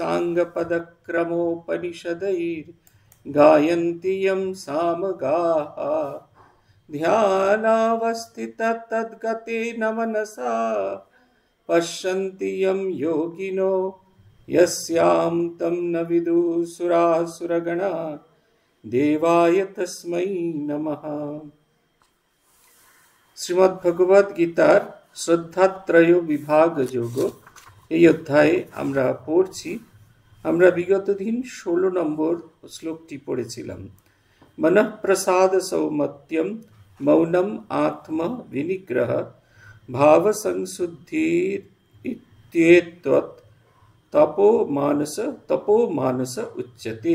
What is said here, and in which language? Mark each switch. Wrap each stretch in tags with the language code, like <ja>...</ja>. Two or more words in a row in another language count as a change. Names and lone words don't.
<sa>साङ्गपदक्रमोपनिषदैर्गायन्ति यं सामगाः ध्यानावस्थिततद्गतेन मनसा पश्यन्ति यं योगिनो यस्यां तं न विदुः देवाय तस्मै नमः।</sa> <bn>শ্রীমদ্ গীতার শ্রদ্ধাত্রয় বিভাগ যোগ এই অধ্যায়ে আমরা পড়ছি। আমরা বিগত দিন 16 নম্বর শ্লোকটি পড়েছিলাম।</bn> <sa>মনঃপ্রসাদ সৌমত্যম মৌনম আত্ম বিনিগ্রহ ভাব সংশুদ্ধির ইত্যেতৎ তপো মানস উচ্যতে।</sa>